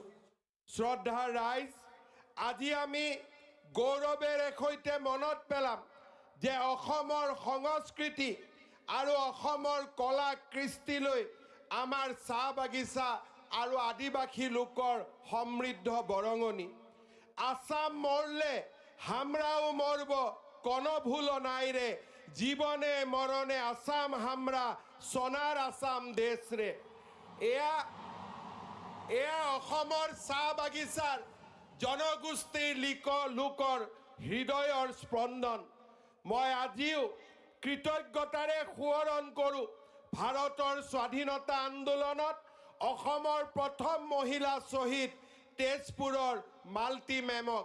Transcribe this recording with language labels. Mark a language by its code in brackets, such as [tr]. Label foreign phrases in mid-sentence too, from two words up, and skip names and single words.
[as] শ্ৰদ্ধা ৰাইজ, আজি আমি গৌৰৱেৰে সৈতে মনত পেলাম যে অসমৰ সংস্কৃতি আৰু অসমৰ কলা কৃষ্টিলৈ আমাৰ চাহ বাগিচা আৰু আদিবাসী লোকৰ সমৃদ্ধ বৰঙণি। [sck] আসাম মৰলে হামৰাও মৰব, কোনো ভুল নাই ৰে, জীবনে মৰণে আসাম হামৰা, সোনার আসাম দেশ রে। [as] এয়া অসমৰ চাহ বাগিচাৰ জনগোষ্ঠীৰ লোকৰ হৃদয়ৰ স্পন্দন। মই আজিও কৃতজ্ঞতাৰে সোঁৱৰণ কৰোঁ ভাৰতৰ স্বাধীনতা আন্দোলনত অসমৰ প্ৰথম মহিলা শ্বহীদ তেজপুৰৰ মালতী মেমক।